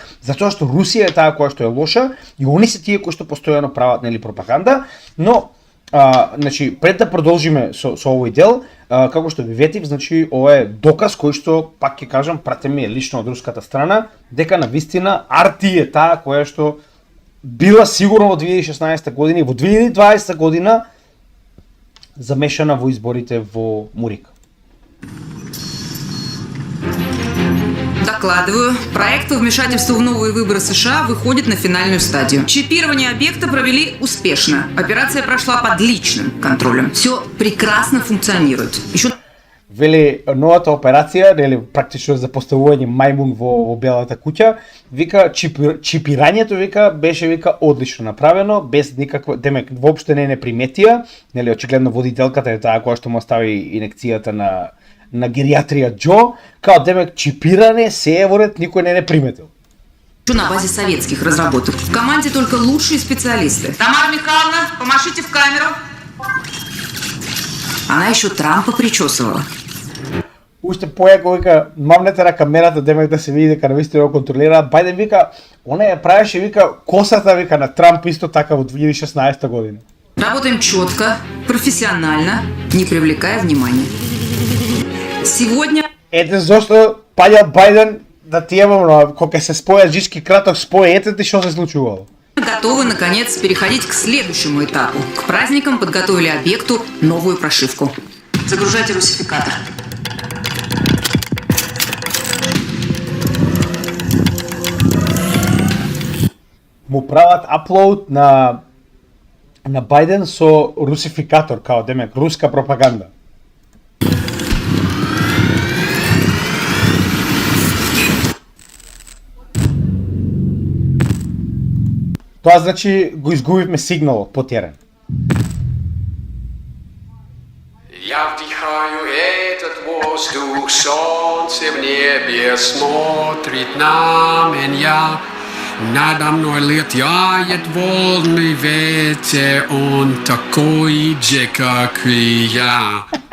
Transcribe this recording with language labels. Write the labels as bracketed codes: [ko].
[mk] Затоа што Русија е таа која што е лоша и они се тие кои што постојано прават, нели, пропаганда, но значи пред да продолжиме со овој дел, како што ви ветив, значи ова е доказ кој што, пак ќе кажам, пратен ми е лично од руската страна, дека навистина RT е таа која што била сигурно во 2016 година и во 2020 година замешана во изборите во Мурик. [ru] Докладываю, проект по вмешательству в новые выборы США выходит на финальную стадию. Чипирование объекта провели успешно. Операция прошла под личным контролем. Все прекрасно функционирует. [mk] Вели новата операција, нели практично за поставување мајмун во белата куќа, вика чипирањето вика беше вика одлично направено, без никаква, демек воопште не приметија, нели очигледно водителката е таа која што му остави инекцијата на гериатрија Џо, као демек чипиране се е во ред, никој не приметил. [ru] На базе советских разработок. В команде только лучшие специалисты. Тамара Михайловна, помашите в камеру. Она еще Трампа причесывала. [mk] Уште појако вика, мамнете на камерата, демек да се види дека навистина го контролира. Бајден вика, она ја правеше вика косата вика на Трамп исто така во 2016 година. [ru] Работаем четко, профессионально, не привлекая внимания. Сегодня... [mk] Ете зашто паѓа Бајден да ти имам, кога се споја жички краток спој, ете ти што се случувало. [ru] Готовы, наконец, переходить к следующему этапу. К праздникам подготовили объекту новую прошивку. Загружайте русификатор. [mk] Му прават аплоуд на Бајден со русификатор, као демек руска пропаганда. Тоа значи го изгубивме сигналот по терен. [ru] Я вдыхаю этот воздух, солнце в небе смотрит на меня. Надо мной летает волны ветер, он такой же, как и я.